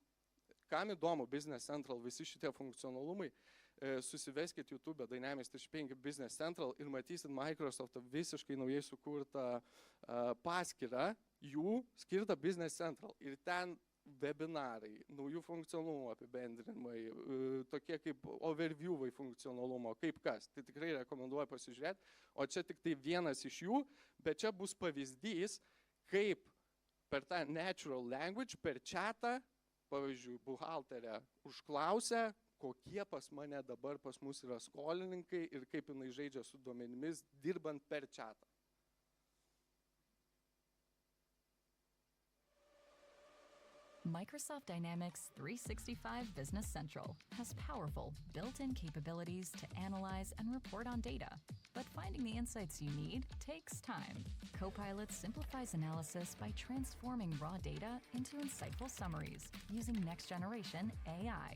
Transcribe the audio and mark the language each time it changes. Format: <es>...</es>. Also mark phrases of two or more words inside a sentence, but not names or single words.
<lt>Kam įdomu Business Central, visi šitie funkcionalumai, susiveskit YouTube Dynamics 365 Business Central ir matysit Microsoft'o visiškai naujai sukurtą paskyrą, jų skirtą Business Central. Ir ten webinarai, naujų funkcionalumų apibendrinimai, tokie kaip overview'ai funkcionalumo, kaip kas. Tai tikrai rekomenduoju pasižiūrėti. O čia tik tai vienas iš jų, bet čia bus pavyzdys, kaip per tą</lt> <en>natural language,</en> <lt>per chatą, pavyzdžiui, buhalterė užklausė, kokie pas mane dabar pas mus yra skolininkai ir kaip jinai žaidžia su duomenimis, dirbant per chatą.</lt> <en>Microsoft Dynamics 365 Business Central has powerful built-in capabilities to analyze and report on data. But finding the insights you need takes time. Copilot simplifies analysis by transforming raw data into insightful summaries using next-generation AI.</en>